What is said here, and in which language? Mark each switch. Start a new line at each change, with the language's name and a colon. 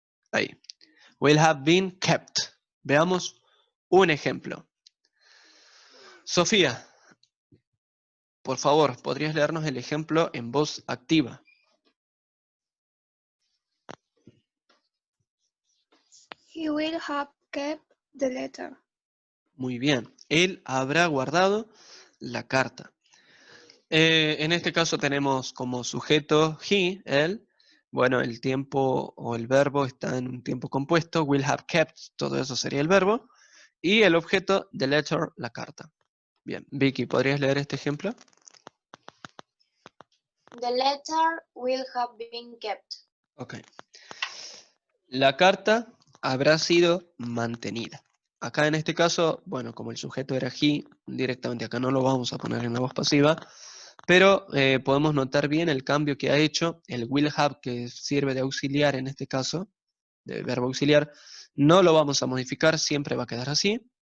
Spanish: Ahí.
English: Will have been kept.
Spanish: Veamos un ejemplo. Sofía, por favor, ¿podrías leernos el ejemplo en voz activa?
English: He will have kept the letter.
Spanish: Muy bien. Él habrá guardado la carta. En este caso tenemos como sujeto he, él. Bueno, el tiempo o el verbo está en un tiempo compuesto.
English: Will have kept,
Spanish: todo eso sería el verbo. Y el objeto,
English: the letter,
Spanish: la carta. Bien, Vicky, ¿podrías leer este ejemplo?
English: The letter will have been kept. Ok.
Spanish: La carta habrá sido mantenida. Acá en este caso, bueno, como el sujeto era he, directamente acá no lo vamos a poner en la voz pasiva, pero podemos notar bien el cambio que ha hecho el will have, que sirve de auxiliar en este caso, de verbo auxiliar, no lo vamos a modificar, siempre va a quedar así.